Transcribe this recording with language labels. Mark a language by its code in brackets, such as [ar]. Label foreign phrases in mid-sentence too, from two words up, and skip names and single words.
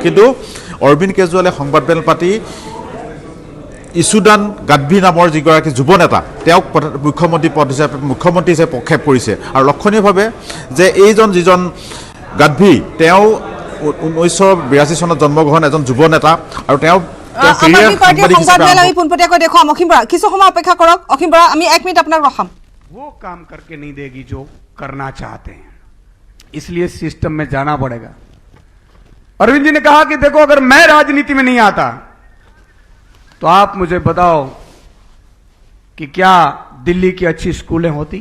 [as] কিন্তু অৰবিন্দ কেজৰিৱালে সংবাদমেল পাতি ইছুদান গাডভি নামৰ যিগৰাকী যুৱ নেতা তেওঁক মুখ্যমন্ত্ৰী হিচাপে প্ৰক্ষেপ কৰিছে। আৰু লক্ষণীয়ভাৱে যে যিজন গাডভি তেওঁ 1982 চনত জন্মগ্ৰহণ এজন যুৱ নেতা আৰু তেওঁ আমি পোনপটীয়াকৈ দেখুৱাম। অসীম বৰা কিছু সময় অপেক্ষা কৰক। অসীম বৰা আমি 1 মিনিট আপোনাক ৰখাম। [hi] वो काम करके नहीं देगी जो करना चाहते हैं, इसलिए सिस्टम में जाना पड़ेगा। अरविंद जी ने कहा कि देखो अगर मैं राजनीति में नहीं आता तो आप मुझे बताओ कि क्या दिल्ली की अच्छी स्कूलें होती।